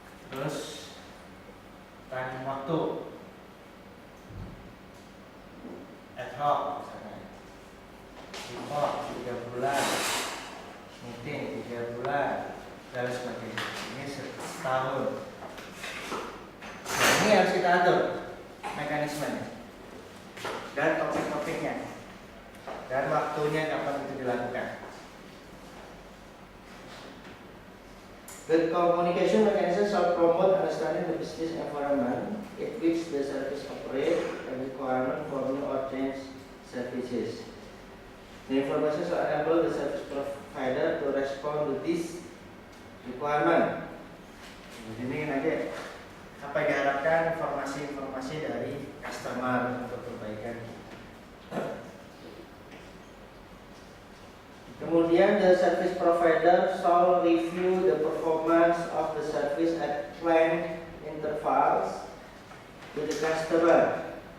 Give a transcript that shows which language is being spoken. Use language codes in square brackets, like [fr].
[id] Terus time waktu ad hoc misalnya, report 3 bulan, meeting 3 bulan, dan sebagainya. Ini setahun. Nah, ini harus kita atur mekanismenya dan topik-topiknya dan waktunya kapan itu dilakukan. [en] The communication mechanism shall promote understanding the business environment in which the service operates and requirement for new or changed services. The information shall enable the service provider to respond to this requirement. [id] Ini nanti apa yang diharapkan informasi-informasi dari customer untuk perbaikan. [en] Kemudian the service provider shall review the performance of the service at planned intervals to the customer.